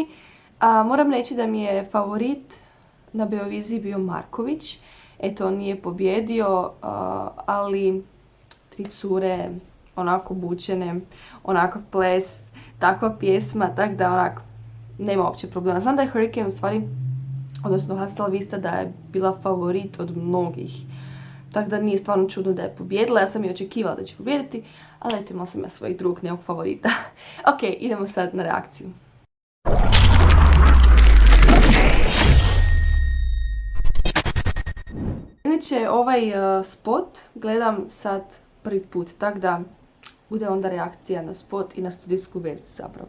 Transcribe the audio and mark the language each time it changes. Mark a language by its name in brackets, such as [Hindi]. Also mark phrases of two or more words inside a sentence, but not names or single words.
[Croatian] Moram reći da mi je favorit na Beoviziji bio Marković. Eto, on nije pobjedio, ali tri cure, onako bučene, onako ples, takva pjesma, tak da onako nema uopće problema. Znam da je Hurricane u stvari, odnosno Hasta la vista, da je bila favorit od mnogih. Tako da nije stvarno čudno da je pobjedila, ja sam i očekivala da će pobjediti, ali eto, imala sam ja svojih drugog nekog favorita. Ok, idemo sad na reakciju. Inače, ovaj spot gledam sad prvi put, tako da bude onda reakcija na spot i na studijsku verziju zapravo.